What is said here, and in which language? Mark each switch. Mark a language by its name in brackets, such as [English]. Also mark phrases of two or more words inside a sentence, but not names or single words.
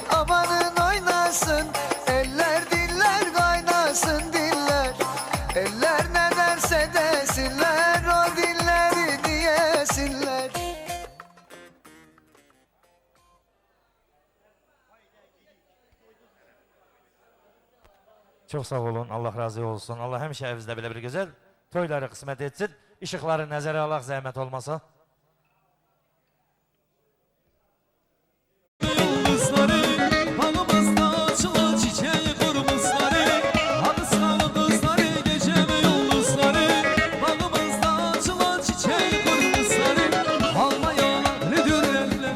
[Turkish] Amanın oynasın, eller diller kaynasın diller. Eller ne derse desinler, o dilleri diyesinler. Çok sağ olun, Allah razı olsun. [Azerbaijani] Allah həmişə evinizdə belə bir gözəl toyları qismət etsin. İşıqları nəzərə alaq, zəhmət olmasa. [Turkish] Yıldızları, bağımızda açılan çiçeği kırmızıları, hadi sağlı kızları, gecemi yıldızları, bağımızda açılan çiçeği kırmızıları, almayalar ne dürler